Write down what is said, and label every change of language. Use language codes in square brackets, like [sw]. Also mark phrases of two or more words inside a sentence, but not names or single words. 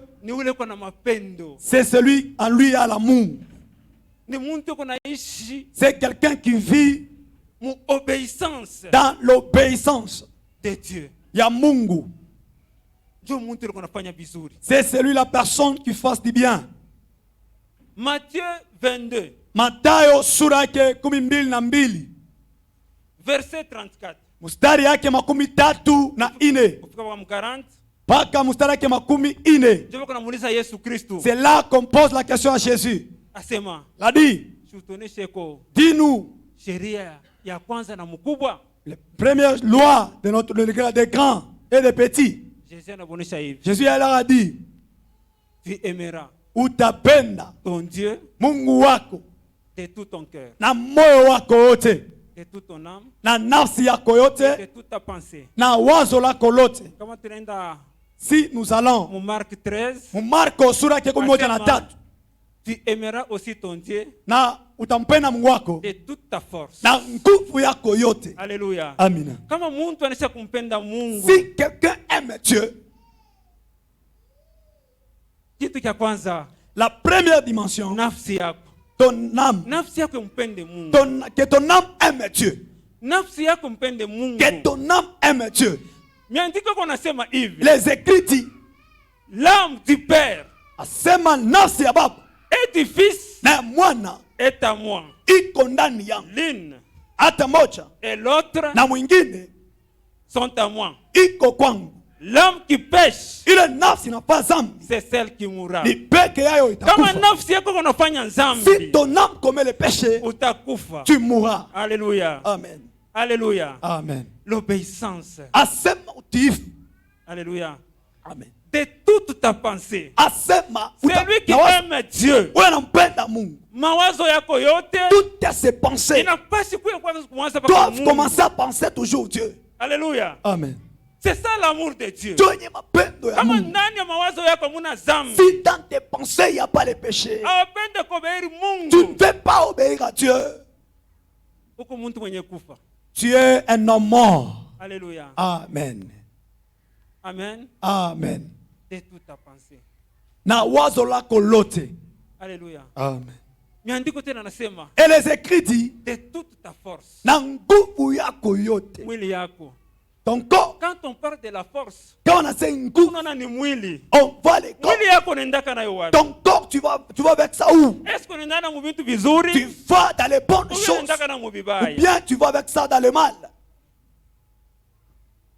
[fr] C'est celui en lui a l'amour. C'est quelqu'un qui vit dans l'obéissance de Dieu. [sw] Ya Mungu. [fr] C'est celui la personne qui fasse du bien. Matthieu 22. [sw] Mathayo sura yake 12. [fr] Verset 34. [sw] Mustari yake 34. Paka mustari yake 40. [fr] C'est là qu'on pose la question à Jésus. Il a dit, dis-nous la première loi de notre des grands et des petits. Jésus a dit, tu aimeras ton Dieu [sw] Mungu wako [fr] de tout ton cœur, [sw] na moyo wako wote, [fr] de toute ton âme, [sw] na nafsi yako yote, [fr] de toute ta pensée. [sw] Na wazo lako lote. [fr] Si nous allons Marc 13, [sw] Marko sura yake 13, [fr] tu aimeras aussi ton Dieu [sw] na utampenda Mungu wako [fr] de toute ta force, [sw] na nguvu yako yote. [fr] Alléluia. [sw] Amina. Kama mtu anaweza kumpenda Mungu, [fr] si quelqu'un aime Dieu, [sw] kitu cha kwanza, [fr] la première dimension, [sw] nafsi yako, [fr] ton âme, [sw] nafsi yako mpende Mungu, [fr] que ton âme aime Dieu, [sw] nafsi yako mpende Mungu, [fr] que ton âme aime Dieu. [sw] Miandiko kunasema hivi, [fr] les écrits disent, l'âme du père [sw] asema nafsi ya baba [fr] et du fils [sw] na mwana [fr] est à moi, [sw] iko ndani yangu, [fr] l'une [sw] hata moja [fr] et l'autre [sw] na mwingine [fr] sont à moi, [sw] iko kwangu. [fr] L'âme qui pêche, [sw] ile nafsi inafanya zambi, [fr] c'est celle qui mourra. [sw] Ni peke yayo itakufa. Kama nafsi yako unafanya zambi, [fr] si ton âme commet le péché, [sw] utakufa. [fr] Tu mourras. Alléluia. Amen. Alléluia. Amen. L'obéissance. [sw] Asema utif. [fr] Alléluia. Amen. De toute ta pensée. [sw] Asema [fr] celui qui aime Dieu. [sw] Unampenda Mungu. Mawazo yako yote. [fr] Toutes ses pensées doivent commencer à penser toujours Dieu. Alléluia. Amen. C'est ça l'amour de Dieu. Si dans tes pensées il n'y a pas le péché, tu ne veux pas obéir à Dieu. Tu es un homme mort. Alléluia. Amen. Amen. Amen. De toute ta pensée. [sw] Na wazo lako lote. [fr] Alléluia. Amen. Et les écrits disent, de toute ta force. [sw] Na nguvu yako yote. Mwili yako. [fr] Ton corps. Quand on parle de la force, quand on a cette nguvu, on voit les corps. Ton corps, tu vas avec ça où? Tu vas dans les bonnes choses ou bien tu vas avec ça dans le mal?